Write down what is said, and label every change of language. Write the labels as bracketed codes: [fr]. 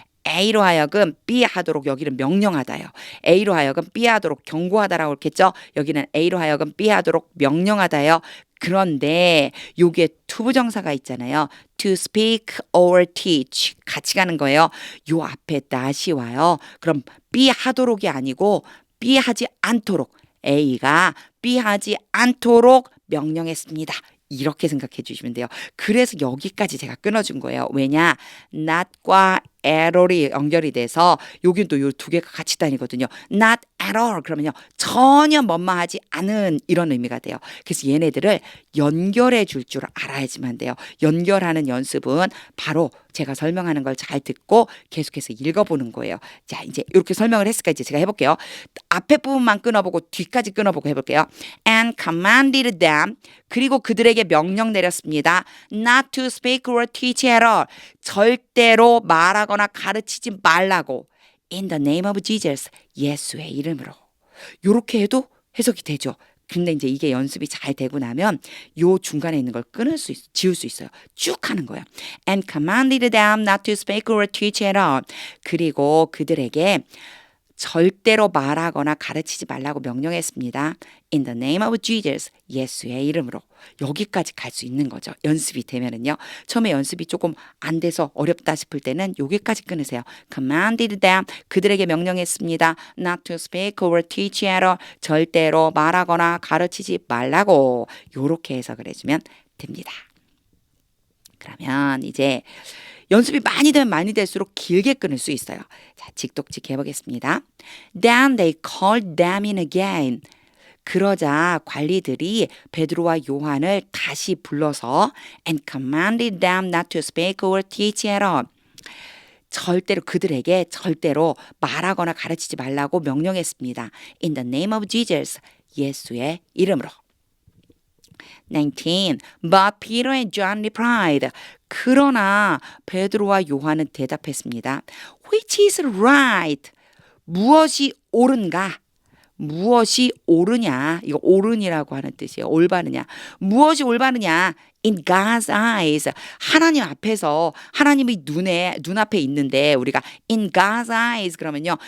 [ko] A로 하여금 B 하도록 여기는 명령하다요. A로 하여금 B 하도록 경고하다라고 그랬겠죠. 여기는 A로 하여금 B 하도록 명령하다요. 그런데 요게 투부정사가 있잖아요. [en] to speak or teach [ko] 같이 가는 거예요. 요 앞에 not이 와요. 그럼 B 하도록이 아니고 B 하지 않도록 A가 B 하지 않도록 명령했습니다. 이렇게 생각해 주시면 돼요. 그래서 여기까지 제가 끊어준 거예요. 왜냐? not과 at all이 연결이 돼서 여긴 또 요 두 개가 같이 다니거든요. not at all 그러면요. 전혀 뭐뭐하지 않은 이런 의미가 돼요. 그래서 얘네들을 연결해 줄 줄 알아야지만 돼요. 연결하는 연습은 바로 제가 설명하는 걸 잘 듣고 계속해서 읽어보는 거예요. 자, 이제 이렇게 설명을 했으니까 이제 제가 해볼게요. 앞에 부분만 끊어보고 뒤까지 끊어보고 해볼게요. [en] And commanded them [ko] 그리고 그들에게 명령 내렸습니다. [en] Not to speak or teach at all. [ko] 절대로 말하거나 가르치지 말라고. [en] In the name of Jesus. [ko] 예수의 이름으로. 요렇게 해도 해석이 되죠. 근데 이제 이게 연습이 잘 되고 나면 요 중간에 있는 걸 지울 수 있어요. 쭉 하는 거예요. [en] And commanded them not to speak or teach at all. [ko] 그리고 그들에게 절대로 말하거나 가르치지 말라고 명령했습니다. [en] In the name of Jesus, [ko] 예수의 이름으로. 여기까지 갈 수 있는 거죠. 연습이 되면은요. 처음에 연습이 조금 안 돼서 어렵다 싶을 때는 여기까지 끊으세요. [en] Commanded them, [ko] 그들에게 명령했습니다. [en] Not to speak or teach at all. [ko] 절대로 말하거나 가르치지 말라고. 요렇게 해석을 해주면 됩니다. 그러면 이제 연습이 많이 되면 많이 될수록 길게 끊을 수 있어요. 자, 직독직 해보겠습니다. [en] Then they called them in again. [ko] 그러자 관리들이 베드로와 요한을 다시 불러서 [en] and commanded them not to speak or teach at all. [ko] 절대로 그들에게 절대로 말하거나 가르치지 말라고 명령했습니다. [en] In the name of Jesus, [ko] 예수의 이름으로. 19. [en] But Peter and John replied. [ko] 그러나 베드로와 요한은 대답했습니다. [en] Which is right? [ko] 무엇이 옳은가? 무엇이 옳으냐? 이거 옳으니라고 하는 뜻이에요. 올바르냐? 무엇이 올바르냐? [en] In God's eyes. [ko] 하나님 앞에서 하나님의 눈앞에 있는데 우리가 [en] in God's eyes [ko] 그러면요.